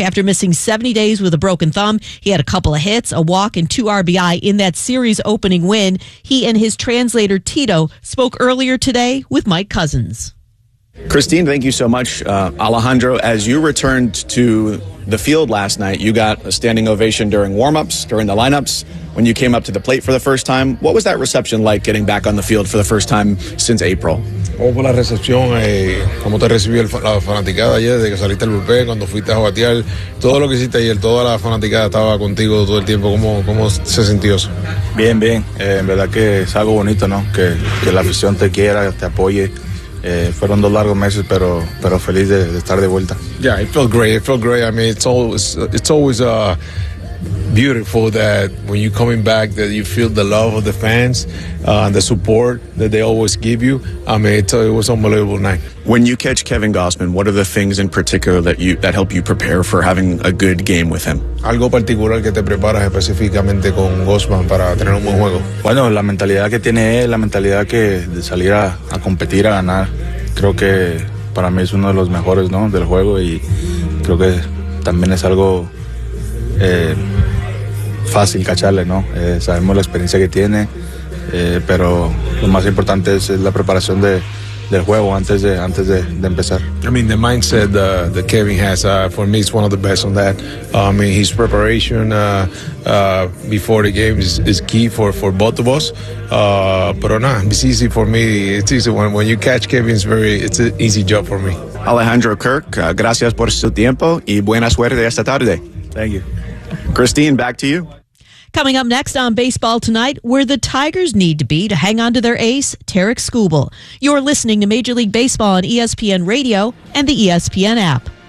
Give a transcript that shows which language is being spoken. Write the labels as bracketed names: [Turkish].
[English] After missing 70 days with a broken thumb, he had a couple of hits, a walk, and two RBI in that series opening win. He and his translator Tito spoke earlier today with Mike Cousins. Christine, thank you so much. Alejandro, as you returned to the field last night, you got a standing ovation during warmups, during the lineups, when you came up to the plate for the first time. What was that reception like getting back on the field for the first time since April? [Spanish] ¿Cómo la recepción? ¿Cómo te recibió la fanaticada ayer desde que saliste del bullpen, cuando fuiste a batear? Todo lo que hiciste ayer, toda la fanaticada estaba contigo todo el tiempo. ¿Cómo se sintió eso? Bien, bien. En verdad que es algo bonito, ¿no? Que la afición te quiera, te apoye. Fueron dos largos meses, pero feliz de estar de vuelta. [English] Yeah, it felt great. It felt great. I mean, it's always beautiful that when you're coming back that you feel the love of the fans and the support that they always give you. I mean, it was an unbelievable night. When you catch Kevin Gausman, what are the things in particular that help you prepare for having a good game with him? [Spanish] Algo particular que te preparas específicamente con Gausman para tener un buen juego. Bueno, la mentalidad que tiene él, la mentalidad que de salir a competir, a ganar, creo que para mí es uno de los mejores, ¿no?, del juego, y creo que también es algo fácil cacharle, ¿no? Sabemos la experiencia que tiene, pero lo más importante es la preparación del juego antes de empezar. [English] I mean, the mindset that Kevin has, for me, is one of the best on that. I mean, his preparation before the game is key for both of us. But it's easy for me. It's easy when you catch Kevin, it's an easy job for me. [Spanish] Alejandro Kirk, gracias por su tiempo y buena suerte esta tarde. [English] Thank you. Christine, back to you. Coming up next on Baseball Tonight, where the Tigers need to be to hang on to their ace, Tarek Skubal. You're listening to Major League Baseball on ESPN Radio and the ESPN app.